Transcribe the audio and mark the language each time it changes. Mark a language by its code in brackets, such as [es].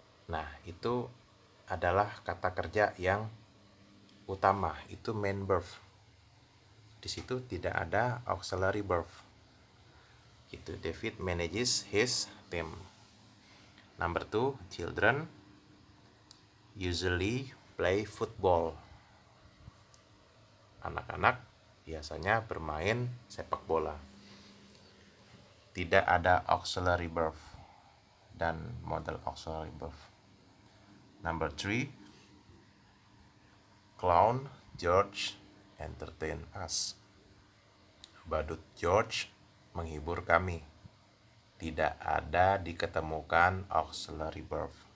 [id] Nah, itu adalah kata kerja yang utama, itu main verb. Di situ tidak ada auxiliary verb. Itu [en] David manages his team. Number two, children usually play football. [id] Anak-anak biasanya bermain sepak bola. Tidak ada auxiliary verb dan modal auxiliary verb. [en] Number three, clown George entertain us. [id] Badut George menghibur kami. Tidak ada diketemukan auxiliary verb.